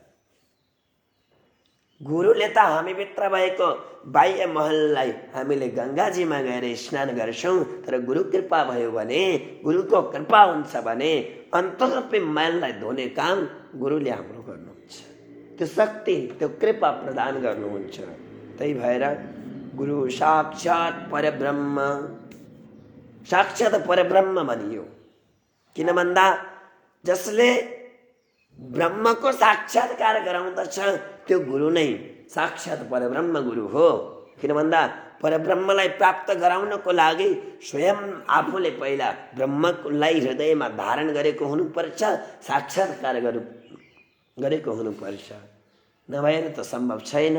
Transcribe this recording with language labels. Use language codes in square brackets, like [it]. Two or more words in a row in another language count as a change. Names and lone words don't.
[ne] गुरुले त हामीभित्र भएको बाह्य महललाई हामीले गङ्गाजीमा गएर स्नान गर्छौँ, तर गुरु कृपा भयो भने, गुरुको कृपा हुन्छ भने अन्तर्रूपी मैललाई धोने काम गुरुले हाम्रो गर्नुहुन्छ। त्यो शक्ति त्यो कृपा प्रदान गर्नुहुन्छ। त्यही भएर [sa] गुरु साक्षात् परब्रह्म, साक्षात् परब्रह्म [ne] भनियो। किन भन्दा जसले ब्रह्मको साक्षात्कार गराउँदछ त्यो गुरु नै साक्षात् परब्रह्म गुरु हो। किन भन्दा परब्रह्मलाई प्राप्त गराउनको लागि स्वयं आफूले पहिला ब्रह्मलाई हृदयमा धारण गरेको हुनुपर्छ, साक्षात्कार गरेको हुनुपर्छ, नभएर त सम्भव छैन।